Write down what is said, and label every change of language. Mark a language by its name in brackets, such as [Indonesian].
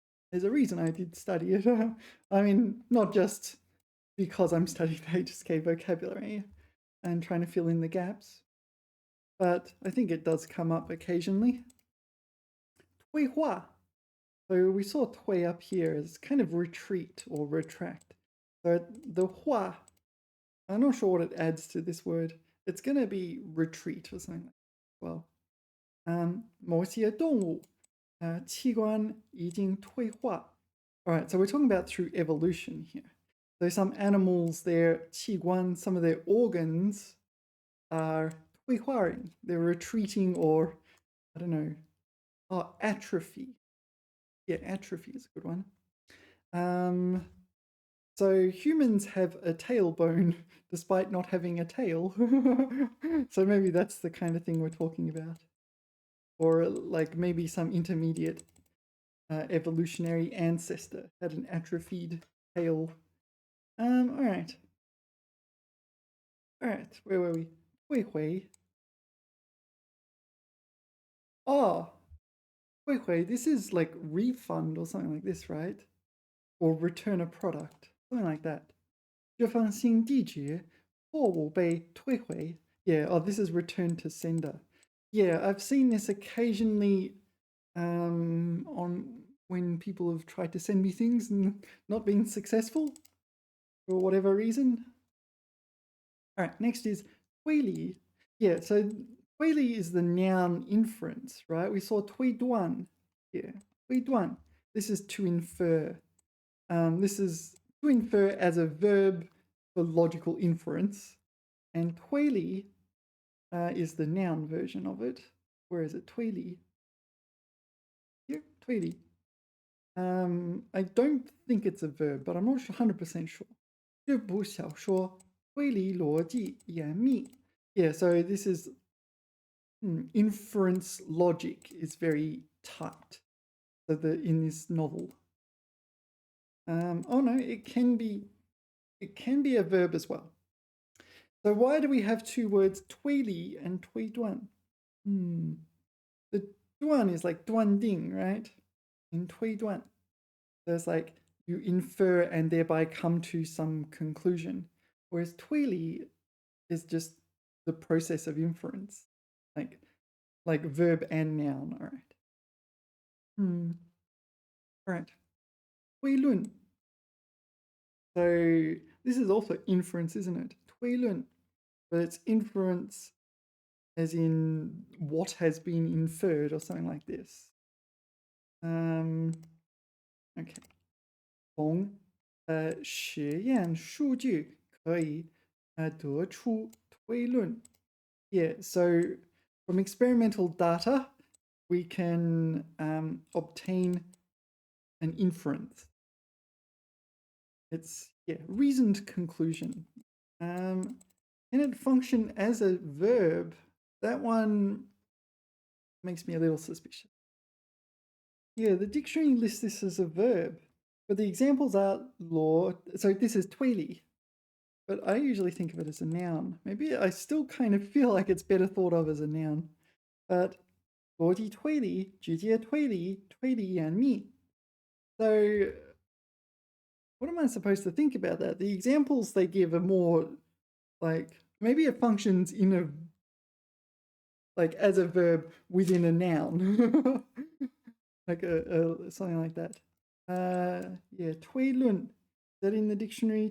[English] There's a reason I did study it. I mean, not just because I'm studying the HSK vocabulary and trying to fill in the gaps, but I think it does come up occasionally. [Chinese] 退化. [English] So we saw 退 up here as kind of retreat or retract. So the 化, I'm not sure what it adds to this word. It's going to be retreat or something like that. [Chinese] Well, 某些动物器官已经退化. [English] All right, so we're talking about through evolution here. So some animals, their 器官, some of their organs are 退化ing. They're retreating or, I don't know, atrophy. Yeah, atrophy is a good one. So humans have a tailbone despite not having a tail. So maybe that's the kind of thing we're talking about. Or like maybe some intermediate evolutionary ancestor had an atrophied tail. All right. All right, where were we? 汇回. Oh, 汇回, this is like refund or something like this, right? Or return a product, something like that. [Chinese] 这封信地址货物被退回. [English] Yeah, oh, this is return to sender. Yeah, I've seen this occasionally on when people have tried to send me things and not been successful for whatever reason. All right, next is 推理. Yeah, so 推理 is the noun inference, right? We saw 推断.Yeah, 推断.This is to infer. This is to infer as a verb for logical inference. And 推理is the noun version of it. Where is it? 推理.Here, 推理. I don't think it's a verb, but I'm not 100% sure. [Chinese] 这部小说推理逻辑严密. [English] Yeah, so this is inference logic is very tight. So in this novel. Oh no, it can be a verb as well. So why do we have two words 推理 and 推断? The 断 is like 断定, right? In 推断, there's like you infer and thereby come to some conclusion. Whereas 推理 is just the process of inference, like verb and noun. All right. All right. 推论. So this is also inference, isn't it? 推论, but it's inference as in what has been inferred or something like this. Okay. [Chinese] 从实验数据可以得出推论. [English] Yeah, so from experimental data, we can obtain an inference. It's, reasoned conclusion. Can it function as a verb? That one makes me a little suspicious. Yeah, the dictionary lists this as a verb, but the examples are law. So this is 推理. but I usually think of it as a noun. Maybe I still kind of feel like it's better thought of as a noun. [Chinese] But 逻辑推理、直接推理、推理演绎. [English] So what am I supposed to think about that? The examples they give are more like maybe it functions in a like as a verb within a noun. Like a something like that. Yeah, 推论. Is that in the dictionary?